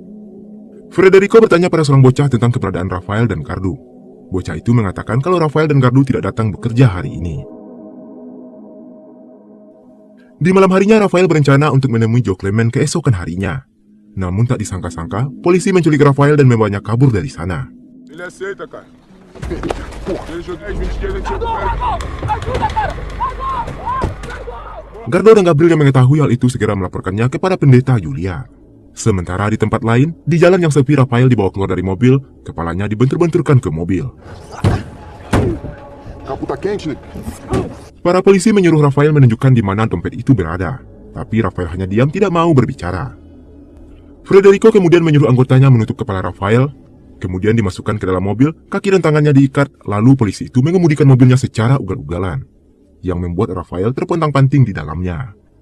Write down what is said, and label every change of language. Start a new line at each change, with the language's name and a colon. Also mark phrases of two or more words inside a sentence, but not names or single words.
Indonesian: Federico bertanya pada seorang bocah tentang keberadaan Rafael dan Gardu. Bocah itu mengatakan kalau Rafael dan Gardu tidak datang bekerja hari ini. Di malam harinya, Rafael berencana untuk menemui Joe Clement keesokan harinya. Namun tak disangka-sangka, polisi menculik Rafael dan membawanya kabur dari sana.
Portuguese: Ele aceita, cara. Ele joga 10, 20 dias, a gente recupera.
Indonesian: Gardo dan Gabriel yang mengetahui hal itu segera melaporkannya kepada pendeta Julia. Sementara di tempat lain, di jalan yang sepi, Rafael dibawa keluar dari mobil, kepalanya dibentur-benturkan ke mobil.
Portuguese: Capô tá quente, né?
Indonesian: Para polisi menyuruh Rafael menunjukkan di mana dompet itu berada, tapi Rafael hanya diam, tidak mau berbicara. Federico kemudian menyuruh anggotanya menutup kepala Rafael, kemudian dimasukkan ke dalam mobil, kaki dan tangannya diikat, lalu polisi itu mengemudikan mobilnya secara ugal-ugalan, yang membuat Rafael terpontang-panting di dalamnya.